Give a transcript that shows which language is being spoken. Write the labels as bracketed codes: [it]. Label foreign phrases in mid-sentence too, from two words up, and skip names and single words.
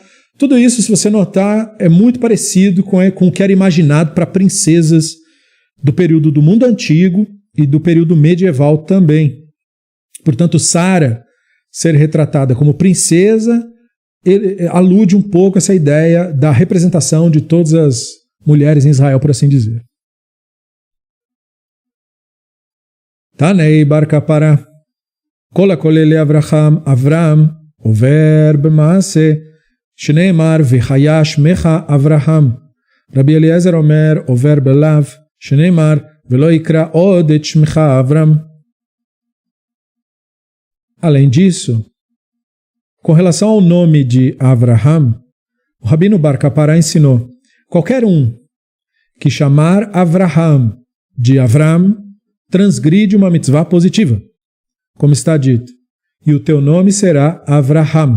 [pt] Tudo isso, se você notar, é muito parecido com o que era imaginado para princesas do período do mundo antigo e do período medieval também. Portanto, Sara ser retratada como princesa alude um pouco a essa ideia da representação de todas as mulheres em Israel, por assim dizer. [he] תני בר קפרא, כל הקורא לאברהם, עובר בעשה, שנאמר והיה שמך אברהם. רבי אליעזר אומר, עובר בלאו, שנאמר ולא יקרא עוד את שמך אברם. [pt] Além disso, com relação ao nome de Avraham, o Rabino Bar Kapara ensinou: qualquer um que chamar Avraham de Avram transgride uma mitzvah positiva, como está dito, e o teu nome será Avraham.